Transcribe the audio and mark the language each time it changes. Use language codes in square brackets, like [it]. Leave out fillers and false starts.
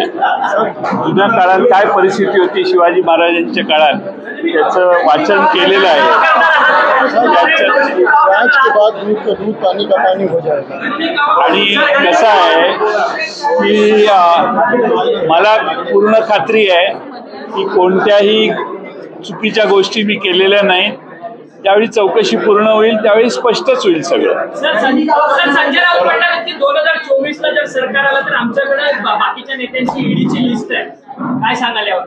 [mr] जुन्या काळात काय परिस्थिती होती शिवाजी महाराजांच्या काळात, त्याचं वाचन केलेलं आहे। [hi] जांच के बाद दूध का दूध, पानी का पानी हो जाएगा। [mr] आणि कसं आहे की मला पूर्ण खात्री आहे की कोणत्याही चुकीच्या गोष्टी मी केलेल्या नाहीत। ज्यावेळी चौकशी पूर्ण होईल त्यावेळी स्पष्टच होईल सगळं। सर, संजय राऊत म्हणतात की 2024 ला जर सरकार आलं तर आमच्याकडे बाकीच्या नेत्यांची ईडीची लिस्ट आहे, काय सांगाल यावर?